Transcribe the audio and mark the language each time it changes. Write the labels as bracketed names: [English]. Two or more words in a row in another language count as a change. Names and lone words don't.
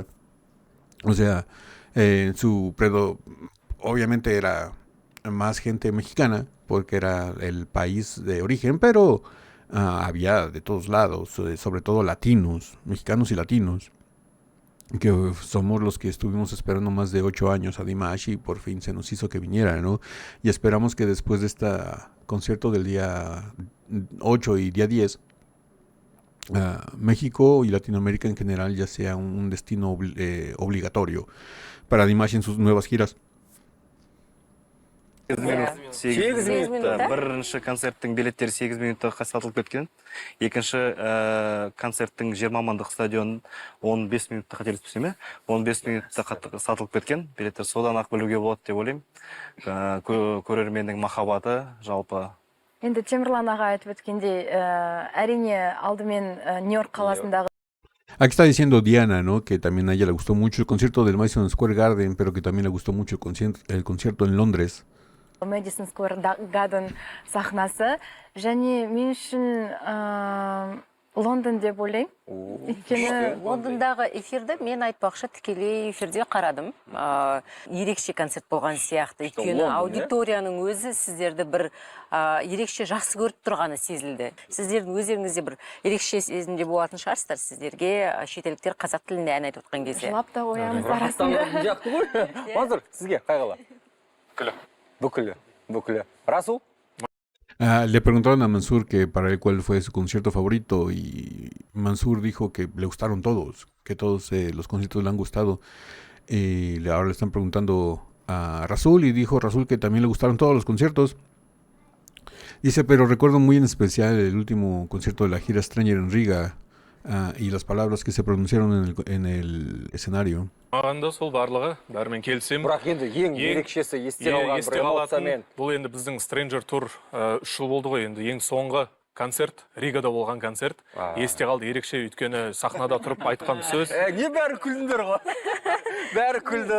[Spanish] O sea, obviamente era más gente mexicana porque era el país de origen, pero había de todos lados, sobre todo latinos, mexicanos y latinos, que somos los que estuvimos esperando más de 8 años a Dimash y por fin se nos hizo que viniera, ¿no? Y esperamos que después de este concierto del día 8 y día 10, México y Latinoamérica en general ya sea un destino obligatorio para Dimash en sus nuevas giras. [Kazakh] Сегіз минутта? Бірінші концерттің билеттері 8 минутта сатылып кеткен. Екінші концерттің 20 мамандық стадионын 15 минутта қателеспесем, 15 минутта сатылып кеткен. Билеттер содан ақ білуге болады деп ойлаймын. Көрерменнің махаббаты жалпы. Енді Темірлан аға айтып өткендей, әрине алдымен Нью-Йорк қаласындағы [Spanish] Aquí está diciendo Diana, ¿no? Que también a ella le gustó mucho el concierto del Madison Square Garden, pero que también le gustó mucho el concierto en Londres. [Kazakh] Мэдисон Сквер Гарден сахнасы, және мен үшін Лондон деп ойлаймын. Өйткені Лондондағы эфирді мен айтпақшы тікелей эфирде қарадым. Ерекше концерт болған сияқты. Өйткені аудиторияның өзі сіздерді бір ерекше жақсы көріп тұрғаны сезілді. Сіздердің өздеріңізде бір ерекше сезімде болатын шығарсыздар. Сіздерге шетелдіктер қазақ тілінде ән айтып отқан кезде. жылап та қоямыз арасында. Жақты ғой. Мансұр, сізге қайғылы? Бүкілі. Расул? [Spanish] Le preguntaron a Mansur que para él cuál fue su concierto favorito y Mansur dijo que le gustaron todos, que todos los conciertos le han gustado. Ahora le están preguntando a Rasul y dijo Rasul que también le gustaron todos los conciertos. Dice, pero recuerdo muy en especial el último concierto de la gira Stranger en Riga y las palabras que se pronunciaron en el escenario. [Kazakh] Маған да сол барлығы бәрімен келісемін. Бірақ енді ең ерекшесі есте қалған бір эмоциямен. Бұл енді біздің Stranger Tour 3 жыл болды ғой, енді ең соңғы концерт, Ригада болған концерт. Есте қалды ерекше, өйткені сахнада тұрып айтқан сөз. Не бәрі күлдіңдер ғой? Бәрі күлді.